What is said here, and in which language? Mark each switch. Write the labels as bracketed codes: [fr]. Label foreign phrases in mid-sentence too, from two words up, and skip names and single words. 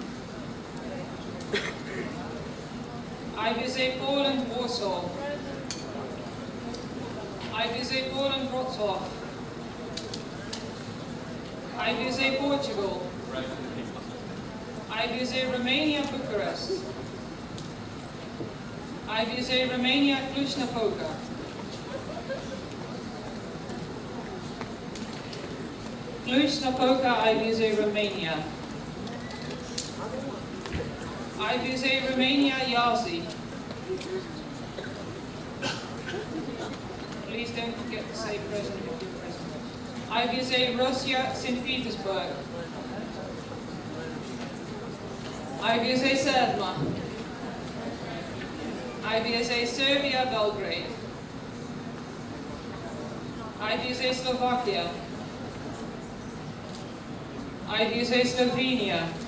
[en] IVSA Poland Warsaw. IVSA Poland Wrocław. IVSA Portugal. IVSA Romania Bucharest. IVSA Romania Cluj-Napoca. Cluj-Napoca, IVSA Romania. IVSA Romania, Yazi. Please don't forget to say present if you're present. IVSA Russia, St. Petersburg. IVSA Sedma. IVSA Serbia, Belgrade. IVSA Slovakia. IVSA Slovenia.